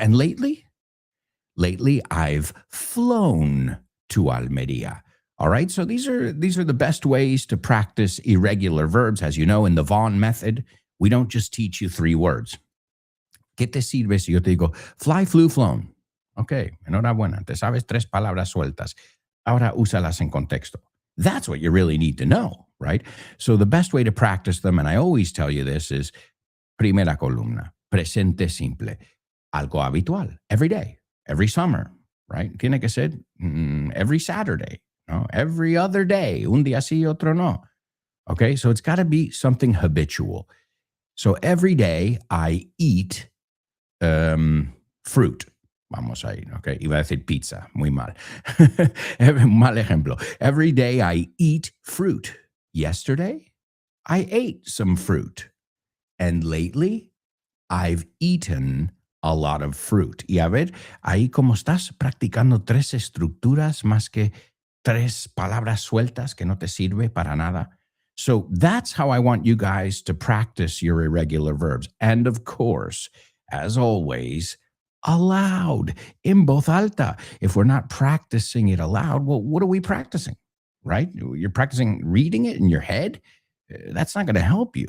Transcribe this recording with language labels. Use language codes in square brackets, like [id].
[en] And lately, I've flown to Almería. All right, so these are the best ways to practice irregular verbs. As you know, in the Vaughan method, we don't just teach you 3 words. [es] ¿Qué te sirve si yo te digo fly, flew, flown? Ok, enhorabuena, te sabes 3 palabras sueltas. Ahora úsalas en contexto. [en] That's what you really need to know, right? So the best way to practice them, and I always tell you this, is [es] primera columna, presente simple, algo habitual, [en] every day, every summer, right? [es] Tiene que ser every Saturday, no? [en] Every other day, [es] un día sí, otro no. [en] Okay, so it's got to be something habitual. So every day I eat fruit. [es] Vamos a ir, [en] okay? [es] Iba a decir pizza, muy mal. Mal ejemplo. [en] Every day I eat fruit. Yesterday, I ate some fruit. And lately, I've eaten a lot of fruit. [es] Y a ver, ahí como estás practicando 3 estructuras más que tres palabras sueltas que no te sirve para nada. [en] So that's how I want you guys to practice your irregular verbs. And of course, as always, aloud, in voz alta. If we're not practicing it aloud, well, what are we practicing, right? You're practicing reading it in your head? That's not going to help you.